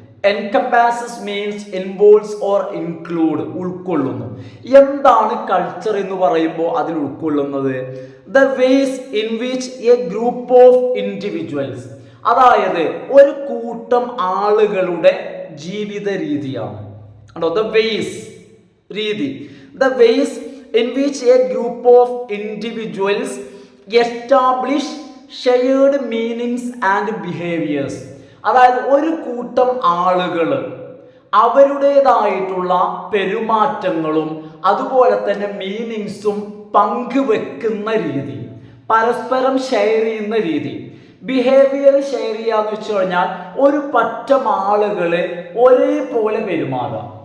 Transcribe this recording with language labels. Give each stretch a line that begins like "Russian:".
English: Encompasses means involves or include, ഉൾക്കൊള്ളുന്നു.
Malayalam: എന്താണ് culture എന്ന് പറയുമ്പോൾ അതിൽ ഉൾക്കൊള്ളുന്നത്?
English: the ways in which a group of individuals,
Malayalam: അതായത് ഒരു കൂട്ടം ആളുകളുടെ ജീവിത രീതിയാണ്.
English: The ways, രീതി, the ways in which a group of individuals establish shared meanings and behaviors.
Malayalam: അതായത് ഒരു കൂട്ടം ആളുകൾ അവരുടേതായിട്ടുള്ള പെരുമാറ്റങ്ങളും അതുപോലെ തന്നെ മീനിങ്സും പങ്കുവെക്കുന്ന രീതി, പരസ്പരം ഷെയർ ചെയ്യുന്ന രീതി. ബിഹേവിയർ ഷെയർ ചെയ്യാന്ന് വെച്ച് കഴിഞ്ഞാൽ ഒരു പറ്റം ആളുകൾ ഒരേപോലെ പെരുമാറുക.